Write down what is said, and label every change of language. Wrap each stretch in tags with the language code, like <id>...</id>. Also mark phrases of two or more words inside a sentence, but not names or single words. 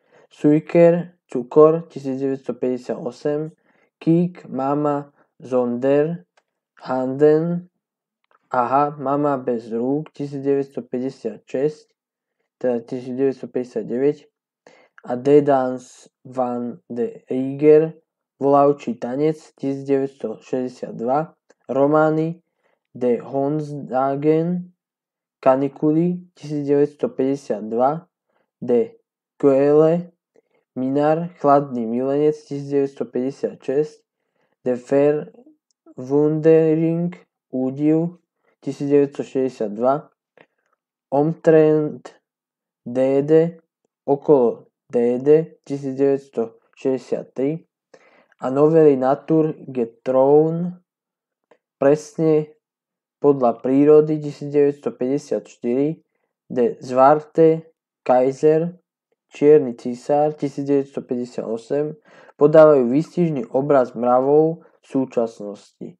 <sk>Cukor 1958, Kiek, Mama Zonder, Handen, Aha, Mama bez rúk 1956, teda 1959 a De Dans van de Rieger, Volavčí tanec 1962, romány De Hondsdagen, Kanikuly 1952, De Kuele, Minar, Chladný milenec 1956, De Verwundering, Údiv 1962, Omtrent Dede, Okolo Dede 1963 a novely Natur getrou, presne podľa prírody 1954, De Zwarte Kaiser, Čierny císar 1958 podávajú výstižný obraz mravov súčasnosti.</sk>